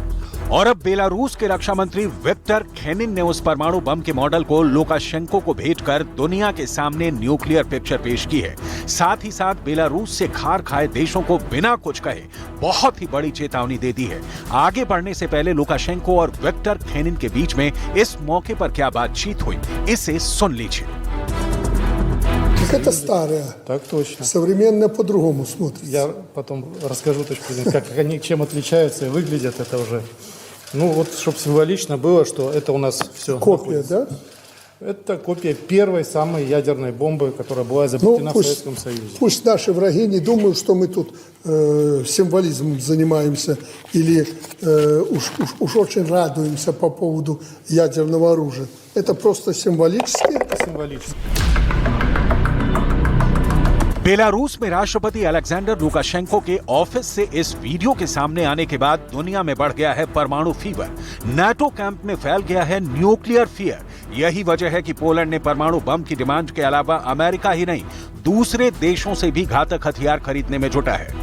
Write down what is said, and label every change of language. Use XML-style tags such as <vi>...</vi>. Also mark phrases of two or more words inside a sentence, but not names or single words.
<hi>और अब बेलारूस के रक्षा मंत्री विक्टर खेनिन ने उस परमाणु बम के मॉडल को लुकाशेंको को भेजकर दुनिया के सामने</hi> <en>nuclear picture</en> <hi>पेश की है। साथ ही साथ बेलारूस से खार खाए देशों को बिना कुछ कहे बहुत ही बड़ी चेतावनी दे दी है। आगे बढ़ने से पहले लुकाशेंको और विक्टर खेनिन के बीच में इस मौके पर क्या बातचीत हुई, इसे सुन लीजिए।</hi> <ru>это старое. Так точно. Современное по-другому смотрится. Я потом расскажу точку зрения, как они чем отличаются и выглядят это уже. Ну вот, чтобы символично было, что это у нас все. Копия, да? Это копия первой самой ядерной бомбы, которая была изобретена в Советском Союзе. Пусть наши враги не думают, что мы тут символизмом занимаемся или уж очень радуемся по поводу ядерного оружия. Это просто символически. Символически.</ru> <hi>बेलारूस में राष्ट्रपति अलेक्जेंडर लुकाशेंको के ऑफिस से इस वीडियो के सामने आने के बाद दुनिया में बढ़ गया है परमाणु फीवर। नाटो कैंप में फैल गया है</hi> <en>nuclear fear.</en> <hi>यही वजह है कि पोलैंड ने परमाणु बम की डिमांड के अलावा अमेरिका ही नहीं, दूसरे देशों से भी घातक हथियार खरीदने में जुटा है।</hi>